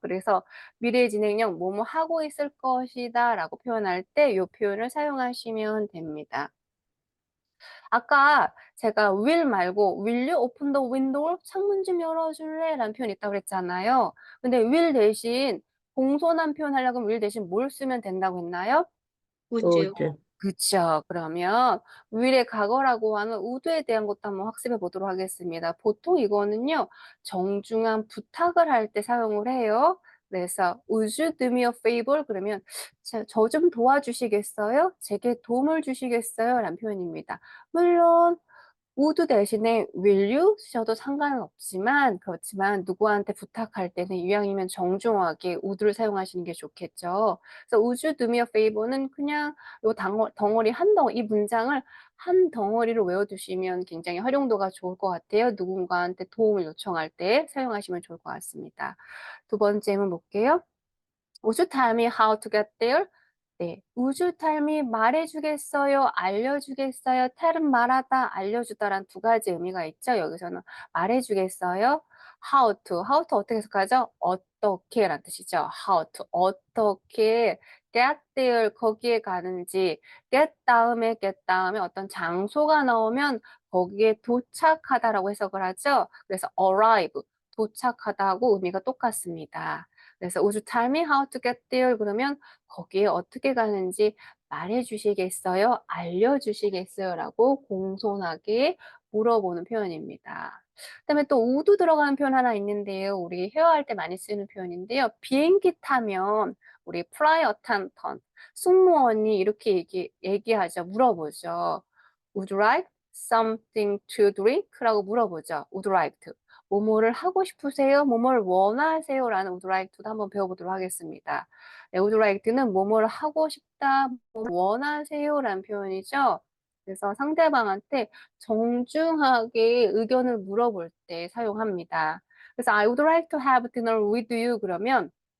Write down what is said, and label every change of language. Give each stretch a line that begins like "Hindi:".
Korean: 그래서 미래 진행형 뭐뭐 하고 있을 것이다 라고 표현할 때 이 표현을 사용하시면 됩니다. 아까 제가
English: will 말고 will you open the window?
Korean: 창문 좀 열어줄래? 라는 표현이 있다고 그랬잖아요. 근데 will 대신 공손한 표현 하려고 하면 will 대신 뭘 쓰면 된다고 했나요?
English: Would you? Would.
Korean: 그쵸. 그러면 will의 과거라고 하는 would에 대한 것도 한번 학습해 보도록 하겠습니다. 보통 이거는요, 정중한 부탁을 할 때 사용을 해요.
English: 그래서 would you do me a favor?
Korean: 그러면 저 좀 도와주시겠어요? 제게 도움을 주시겠어요? 라는 표현입니다. 물론 would 대신에 will you 쓰셔도 상관은 없지만 그렇지만 누구한테 부탁할 때는 이왕이면 정중하게 would를 사용하시는 게 좋겠죠. 그래서
English: would you do me a favor
Korean: 는 그냥 요 덩어리 한 덩어리 이 문장을 한 덩어리로 외워두시면 굉장히 활용도가 좋을 것 같아요. 누군가한테 도움을 요청할 때 사용하시면 좋을 것 같습니다. 두 번째는 볼게요.
English: Would you tell me how to get there?
Korean: 네.
English: Would you tell me
Korean: 말해주겠어요? 알려주겠어요? tell은 말하다, 알려주다란 두 가지 의미가 있죠. 여기서는 말해주겠어요? how to 어떻게 해석하죠? 어떻게 라는 뜻이죠. how to 어떻게 get there 거기에 가는지 get 다음에 어떤 장소가 나오면 거기에 도착하다라고 해석을 하죠. 그래서 arrive 도착하다하고 의미가 똑같습니다.
English: 그래서 would you tell me how to get there?
Korean: 그러면 거기에 어떻게 가는지 말해 주시겠어요? 알려 주시겠어요? 라고 공손하게 물어보는 표현입니다. 그다음에 또 would 들어가는 표현 하나 있는데요. 우리 회화할 때 많이 쓰는 표현인데요. 비행기 타면 우리 fly attendant, 승무원이 이렇게 얘기하죠. 물어보죠.
English: Would you like something to drink?
Korean: 라고 물어보죠.
English: Would you like to.
Korean: 뭐뭐를 하고 싶으세요? 뭐뭐를 원하세요? 라는 would like to도 한번 배워보도록 하겠습니다. 네, would like to는 뭐뭐를 하고 싶다, 뭐 원하세요? 라는 표현이죠. 그래서 상대방한테 정중하게 의견을 물어볼 때 사용합니다. 그래서
English: I would like to have dinner with you
Korean: 그러면